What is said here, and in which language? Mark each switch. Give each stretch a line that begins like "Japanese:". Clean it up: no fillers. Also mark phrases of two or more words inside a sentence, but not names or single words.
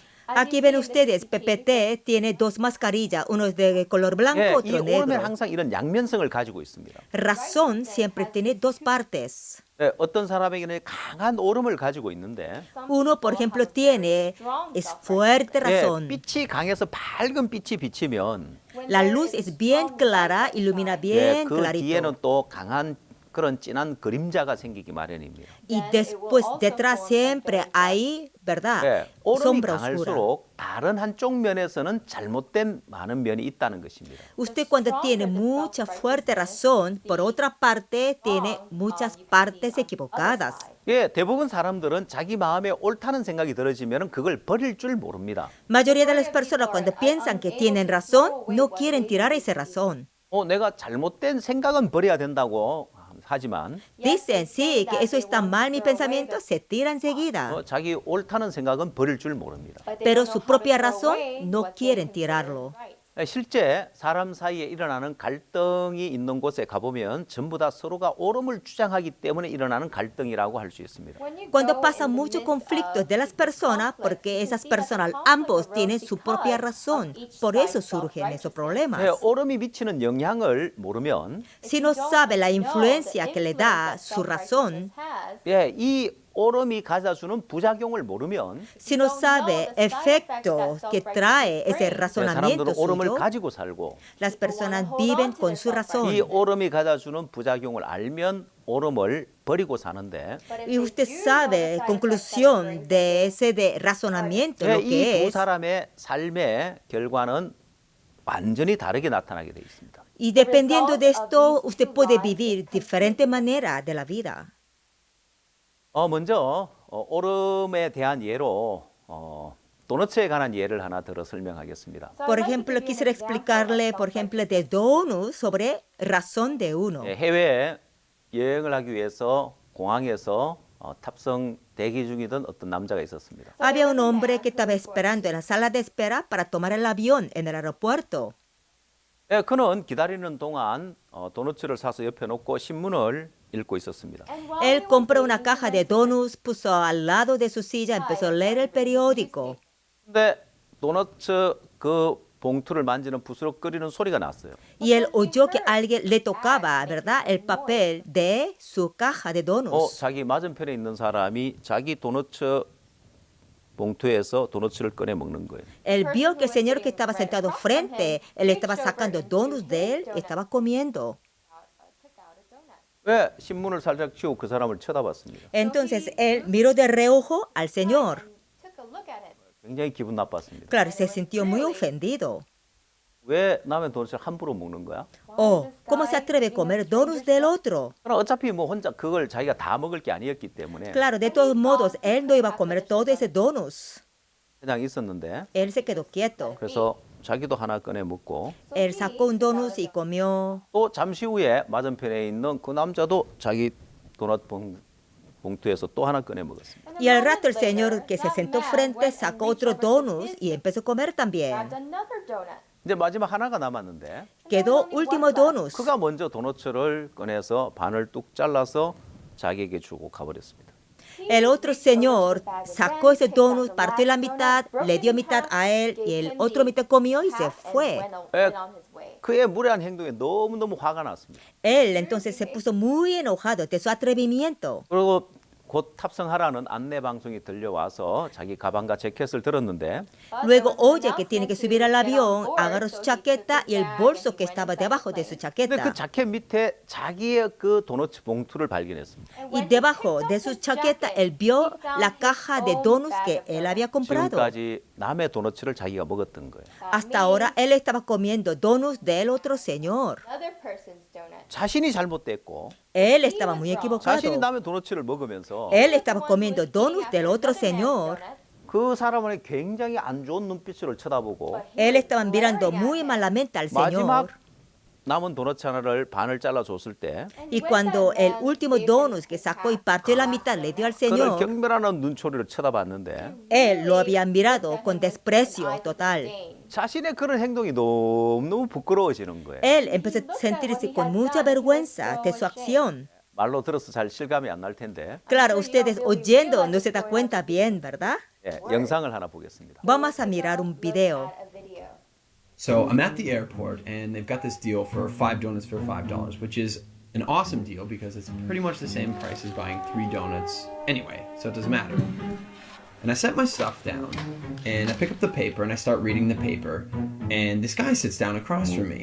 Spanish: Aquí ven ustedes, PPT tiene dos mascarillas, uno es de color blanco,
Korean: 예, 이
Spanish: otro
Korean: 오름에는
Spanish: negro.
Korean: 항상 이런 양면성을 가지고 있습니다.
Spanish: Razón siempre tiene dos partes.
Korean: 예, 어떤 사람에게는 강한 오름을 가지고 있는데
Spanish: Uno, por ejemplo, tiene, es fuerte
Korean: 예,
Spanish: razón.
Korean: 빛이 강해서 밝은 빛이 비치면
Spanish: La luz es bien clara, ilumina
Korean: 예,
Spanish: bien
Korean: 그
Spanish: clarito.
Korean: 뒤에는 또 강한 그런 진한 그림자가 생기기 마련입니다.
Spanish: Y después, detrás siempre hay, ¿verdad?
Korean: 예, 오름이
Spanish: Sombra oscura.
Korean: 강할수록 다른 한쪽 면에서는 잘못된 많은 면이 있다는 것입니다.
Spanish: Usted cuando tiene mucha fuerte razón, por otra parte, tiene muchas partes equivocadas.
Korean: 예, 대부분 사람들은 자기 마음에 옳다는 생각이 들어지면 그걸 버릴 줄 모릅니다.
Spanish: Mayoría de las personas cuando piensan que tienen razón, no quieren tirar esa razón.
Korean: 내가 잘못된 생각은 버려야 된다고 하지만
Spanish: Dicen, sí, que eso está mal, mi pensamiento, se tira enseguida.
Korean: 자기 옳다는 생각은 버릴 줄 모릅니다.
Spanish: Pero su propia razón no quieren tirarlo.
Korean: 실제 사람 사이에 일어나는 갈등이 있는 곳에 가보면 전부 다 서로가 옳음을 주장하기 때문에 일어나는 갈등이라고 할 수 있습니다.
Spanish: Cuando pasa mucho conflicto de las personas, porque esas personas ambos tienen su propia razón, por eso surgen esos problemas.
Korean: 옳음이 미치는 영향을 모르면
Spanish: Si no sabe la influencia que le da su razón,
Korean: 이 옳음이 가져주는 부작용을 모르면
Spanish: si no sabe efectos que trae ese razonamiento
Korean: 사람들은 옳음을
Spanish: suyo,
Korean: 가지고 살고
Spanish: las personas viven con su
Korean: 이
Spanish: razón.
Korean: 옳음이 가져주는 부작용을 알면 옳음을 버리고 사는데
Spanish: Y usted sabe, conclusión de ese de razonamiento, lo
Korean: 이
Spanish: que
Korean: 두
Spanish: es.
Korean: 사람의 삶의 결과는 완전히 다르게 나타나게 되어 있습니다.
Spanish: Y dependiendo de esto, usted puede vivir diferente manera de la vida.
Korean: 먼저 옳음에 대한 예로 도너츠에 관한 예를 하나 들어 설명하겠습니다.
Spanish: Por ejemplo, quisiera explicarle, por ejemplo, de Donus sobre razón de uno.
Korean: 해외에 여행을 하기 위해서 공항에서 탑승 대기 중이던 어떤 남자가 있었습니다.
Spanish: Había un hombre que estaba esperando en la sala de espera para tomar el avión en el aeropuerto.
Korean: 그는 기다리는 동안 도너츠를 사서 옆에 놓고 신문을 읽고 있었습니다.
Spanish: Él compró una caja de donuts, puso al lado de su silla, empezó a leer el periódico.
Korean: 근데 도너츠 그 봉투를 만지는 부스럭거리는 소리가 났어요.
Spanish: Y él oyó que alguien le tocaba, ¿verdad?, el papel de su caja de donuts.
Korean: 자기 맞은편에 있는 사람이 자기 도너츠 봉투에서 도너츠를 꺼내 먹는 거예요.
Spanish: Él vio que el señor que estaba sentado frente, él estaba sacando donuts de él, estaba comiendo.
Korean: 왜 신문을 살짝 치우고 그 사람을 쳐다봤습니다.
Spanish: Entonces él miró de reojo al señor.
Korean: 굉장히 기분 나빴습니다.
Spanish: Claro, se sintió muy ofendido.
Korean: 왜 남의 도너츠를 함부로 먹는 거야?
Spanish: Oh, ¿cómo se atreve a comer donuts del otro?
Korean: 그럼 어차피 뭐 혼자 그걸 자기가 다 먹을 게 아니었기 때문에
Spanish: Claro, de todos modos, él no iba a comer todo ese donuts.
Korean: 그냥 있었는데
Spanish: Él se quedó quieto.
Korean: 그래서 자기도 하나 꺼내 먹고
Spanish: Él sacó un donut y comió.
Korean: 또 잠시 후에 맞은편에 있는 그 남자도 자기 도넛 봉투에서 또 하나 꺼내 먹었습니다.
Spanish: Y al rato el señor que se sentó frente sacó otro donut y empezó a comer también.
Korean: 이제 마지막 하나가 남았는데
Spanish: Quedó último donut.
Korean: 그가 먼저 도넛을 꺼내서 반을 뚝 잘라서 자기에게 주고 가버렸습니다.
Spanish: El otro señor sacó ese donut, partió la mitad, le dio mitad a él y el otro mitad comió y se fue.
Korean: 그의 무례한 행동에 너무너무 화가 났습니다.
Spanish: Él entonces se puso muy enojado de su atrevimiento.
Korean: 그리고 곧 탑승하라는 안내 방송이 들려와서 자기 가방과 재킷을 들었는데
Spanish: Luego oye que tiene que subir al avión, agarró su chaqueta y el bolso que estaba debajo de su
Korean: 근데
Spanish: chaqueta.
Korean: 그 자켓 밑에 자기의 그 도넛 봉투를 발견했습니다.
Spanish: Y debajo de su chaqueta él vio la caja de donuts que él había comprado.
Korean: 지금까지 남의 도넛을 자기가 먹었던 거예요.
Spanish: Hasta ahora él estaba comiendo donuts del otro señor.
Korean: 자신이 잘못됐고
Spanish: Él estaba muy equivocado.
Korean: 자신이 남의 도넛을 먹으면서
Spanish: Él estaba comiendo donuts del otro señor.
Korean: 그 사람은 굉장히 안 좋은 눈빛으로 쳐다보고
Spanish: Él estaba mirando muy malamente al
Korean: 마지막
Spanish: señor.
Korean: 남은 도넛 하나를 반을 잘라줬을 때
Spanish: Y cuando el último donut que sacó y partió la mitad le dio al
Korean: 그를
Spanish: señor,
Korean: 경멸하는 눈초리를 쳐다봤는데
Spanish: él lo había mirado con desprecio total.
Korean: 자신의 그런 행동이 너무너무 부끄러워지는 거예요.
Spanish: Él empezó a sentirse con mucha vergüenza de su acción.
Korean: 말로 들어서 잘 실감이 안 날 텐데
Spanish: Claro, ustedes oyendo no se da cuenta bien, ¿verdad?
Korean: 예, 영상을 하나 보겠습니다.
Spanish: Vamos a mirar un video.
English: So I'm at the airport and they've got this deal for 5 donuts for $5, which is an awesome deal because it's pretty much the same price as buying 3 donuts anyway, so it doesn't matter. And I set my stuff down and I pick up the paper and I start reading the paper and this guy sits down across from me.